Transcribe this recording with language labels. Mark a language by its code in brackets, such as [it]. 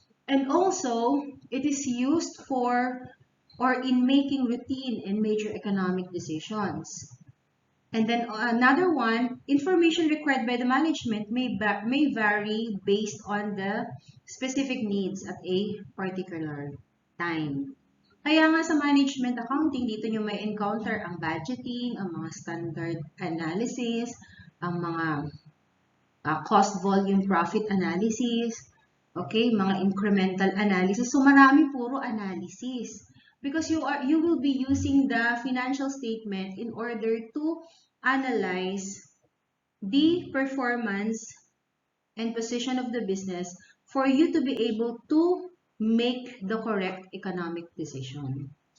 [en] And also, it is used for or in making routine and major economic decisions. And then another one, information required by the management may vary based on the specific needs at a particular time. [tl] Kaya nga sa management accounting, dito nyo may encounter ang budgeting, ang mga standard analysis, ang mga cost volume profit analysis, okay, mga incremental analysis. So marami puro analysis. [en] Because you will be using the financial statement in order to analyze the performance and position of the business for you to be able to make the correct economic decision.